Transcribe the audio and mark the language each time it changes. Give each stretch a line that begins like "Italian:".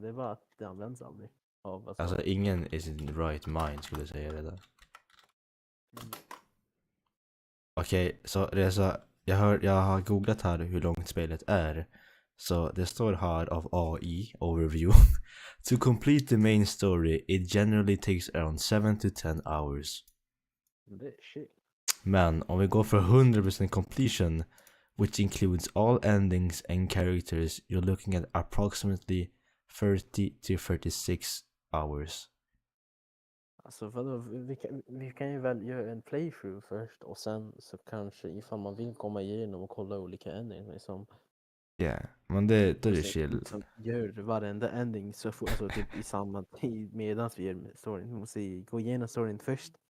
Swedish: Det är bara att det används aldrig. Alltså ingen
English: is in right mind
Swedish: skulle jag säga det där. Okej, så Reza, jag har googlat här hur långt spelet är. Så det står här av AI overview.
English: To complete the main story, it generally takes around 7 to 10 hours.
Swedish: Det är shit. Men om vi går för 100%
English: completion, which includes all endings and characters, you're looking at approximately 30 to 36 hours.
Swedish: Alltså vadå, vi kan ju väl göra en playthrough först och sen så kanske ifall man vill komma igenom och kolla olika endings liksom. Ja, men då är det chill. Liksom, gör varenda ending så alltså typ i samma tid medans vi gör storyn. Vi måste gå igenom storyn först.